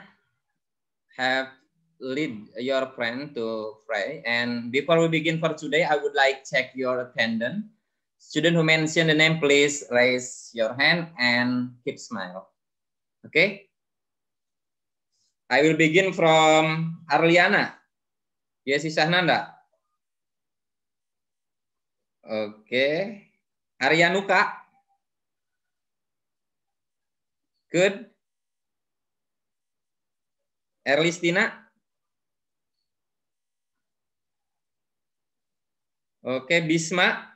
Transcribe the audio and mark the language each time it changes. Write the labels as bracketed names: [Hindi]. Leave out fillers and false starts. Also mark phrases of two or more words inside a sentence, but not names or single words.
[English] Have lead your friend to pray. And before we begin for today, I would like check your attendance. Student who mention the name, please raise your hand and keep smile. Okay. I will begin from Arliana. Yesi Sahnanda. Okay. Aryanuka. Good. Erlistina. Oke, Bisma.